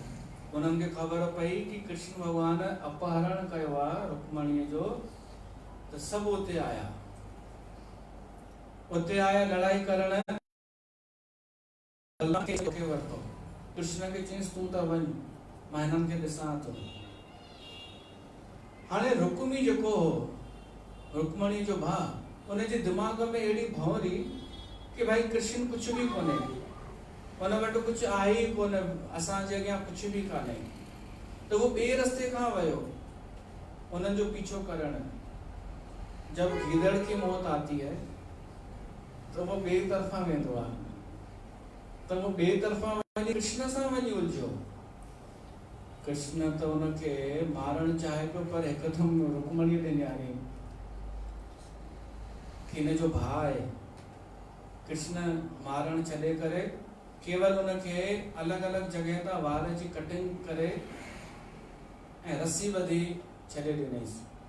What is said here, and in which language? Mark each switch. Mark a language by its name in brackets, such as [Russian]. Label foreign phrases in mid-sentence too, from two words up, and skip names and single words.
[Sindhi] उन्हनि खे ख़बर पई कि कृष्ण भॻवान अपहरण कयो आहे रुक्मणीअ जो, त सभु उते आया लड़ाई करण। वरितो कृष्ण खे चयईंसि तूं त वञ, मां हिननि खे ॾिसां थो। हाणे रुक्मी जेको हो रुक्मणी जो भाउ, उनजे दिमाग़ में अहिड़ी भंवरी कि भाई कृष्ण कुझु बि कोन्हे, उन वटि कुझु आहे ई कोन, असांजे अॻियां कुझु बि कान्हे। त उहो ॿिए रस्ते खां वियो उन्हनि जो पीछो करण। [Hindi] जब गीदड़ की मौत आती है [Sindhi] तो वो ॿिए तरफ़ां वेंदो आहे, त वो ॿिए तरफ़ां वञी कृष्ण सां वञी उलझियो। कृष्ण त उनखे मारणु चाहे पियो, पर हिकदमि रुक्मणीअ ॾे निहारी कि हिन जो भाउ आहे। कृष्ण मारणु छॾे करे केवल उनखे अलॻि अलॻि जॻह तां वार जी कटिंग करे ऐं रस्सी ॿधी छॾे ॾिनईसि।